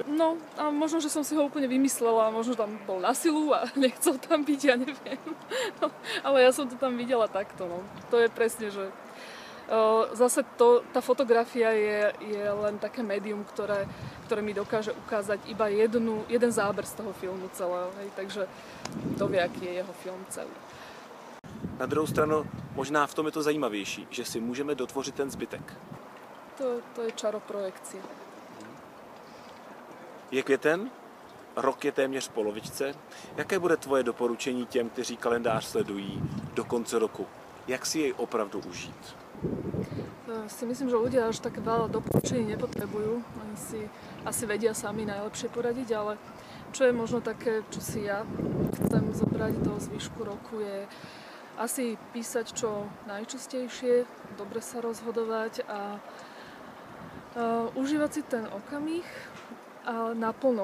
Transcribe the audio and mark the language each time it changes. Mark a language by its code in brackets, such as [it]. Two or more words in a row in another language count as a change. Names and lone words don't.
[sk] No a možno, že som si ho úplne vymyslela, možno tam bol na silu a nechcel tam byť, ja neviem. No, ale ja som to tam videla takto. No. To je presne, že zase tá fotografia je len také médium, ktoré mi dokáže ukázať iba jeden záber z toho filmu celého. Hej. Takže to vie, aký je jeho film celý. [cs] Na druhou stranu, možná v tom je to zajímavější, že si můžeme dotvořit ten zbytek. [sk] To je čaro projekcie. [cs] Je květen, rok je téměř v polovičce. Jaké bude tvoje doporučení těm, kteří kalendář sledují do konce roku? Jak si jej opravdu užít? [sk] Si myslím, že ľudia až také veľa doporučení nepotrebujú. Oni si asi vedia sami najlepšie poradiť, ale čo je možno také, čo si ja chcem zobrať do zvyšku roku, je asi písať čo najčastejšie, dobre sa rozhodovať a užívať si ten okamih a naplno.